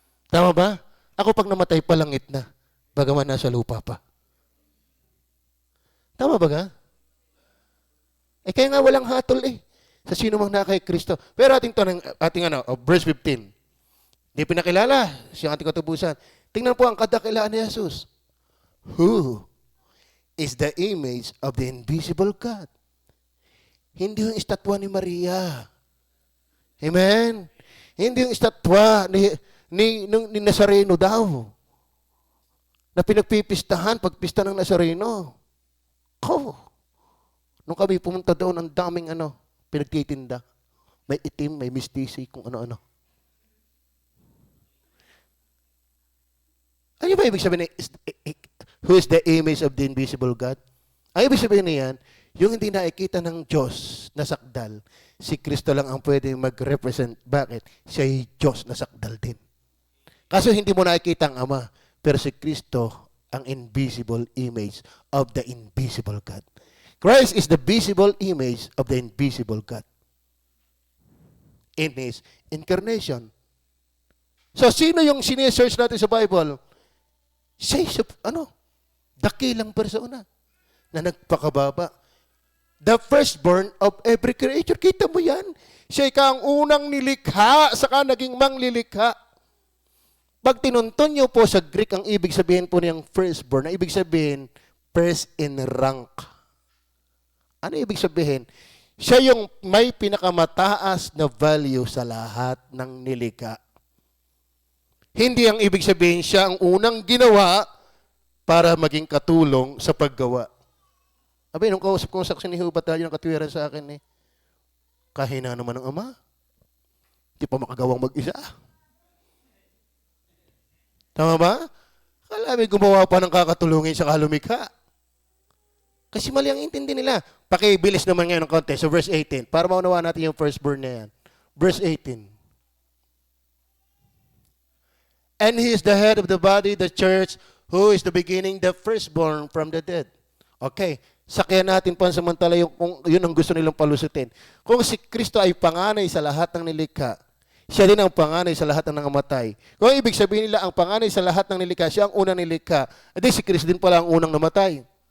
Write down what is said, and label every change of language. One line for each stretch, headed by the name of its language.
Filipino: Tama ba? Ako pag namatay palangit na, bagaman nasa lupa pa. Tama ba ka? Kaya nga walang hatol sa sino mang na kay Kristo. Pero ating verse 15. Hindi pinakilala siyang ating katubusan. Tingnan po ang kadakilaan ni Jesus.
English: Who is the image of the invisible God?
Filipino: Hindi yung estatwa ni Maria. Amen? Hindi yung estatwa ni Nazareno daw. Na pinagpipistahan pagpista ng Nazareno. Nung kami pumunta doon, ang daming pinagtitinda. May itim, may mistisi, kung ano-ano. Ano ba ibig sabihin
English: who is the image of the invisible God?
Filipino: Ang ibig sabihin niyan, yung hindi nakikita ng Diyos na sakdal, si Kristo lang ang pwede mag-represent. Bakit? Siya ay Diyos na sakdal din. Kaso hindi mo nakikita ang Ama, pero si Kristo ang
English: invisible image of the invisible God. Christ is the visible image of the invisible God in His incarnation.
Filipino: So, sino yung sinesearch natin sa Bible? Siya dakilang persona na nagpakababa.
English: The firstborn of every creature.
Filipino: Kita mo yan? Siya ang unang nilikha, saka naging manglilikha. Pag tinuntun niyo po sa Greek, ang ibig sabihin po niyang firstborn, ang ibig sabihin, first in rank. Ano ibig sabihin? Siya yung may pinakamataas na value sa lahat ng nilikha. Hindi ang ibig sabihin siya ang unang ginawa para maging katulong sa paggawa. Abay, nung kausap ko sa ni Hubert, tayo ng katwiran sa akin kahina naman ng Ama. Hindi pa makagawang mag-isa. Tama ba? Kala may gumawa pa ng kakatulungin sa kalumikha. Kasi mali ang intindi nila. Pakibilis naman ngayon ng konti. So verse 18. Para maunawaan natin yung firstborn na yan. Verse 18.
English: And He is the head of the body, the church, who is the beginning, the firstborn from the dead.
Filipino: Okay. Sakyan natin pansamantala kung yun ang gusto nilang palusutin. Kung si Kristo ay panganay sa lahat ng nilikha, siya din ang panganay sa lahat ng nangamatay. Kung ibig sabihin nila ang panganay sa lahat ng nilikha, siya ang unang nilikha, edi si Kristo din pala ang unang namatay.